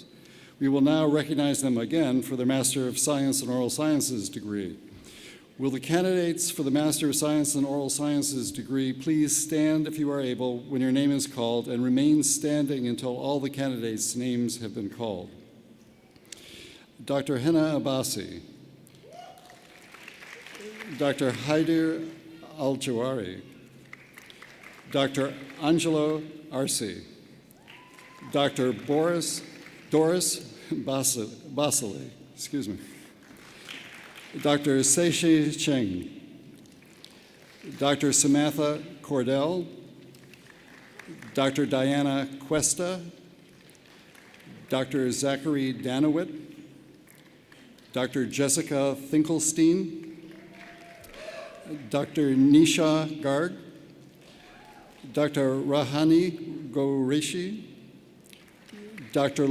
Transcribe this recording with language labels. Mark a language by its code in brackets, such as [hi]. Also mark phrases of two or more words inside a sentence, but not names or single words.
[en] We will now recognize them again for their Master of Science in Oral Sciences degree. Will the candidates for the Master of Science in Oral Sciences degree please stand if you are able when your name is called and remain standing until all the candidates' names have been called. Dr. Hina Abbasi, Dr. Haider Al-Jawari, Dr. Angelo Arce, Dr. Doris Basile, Dr. Seishi Cheng, Dr. Samantha Cordell, Dr. Diana Cuesta, Dr. Zachary Danowit, Dr. Jessica Finkelstein, Dr. Nisha Garg, Dr. Rahani Qureshi, Dr.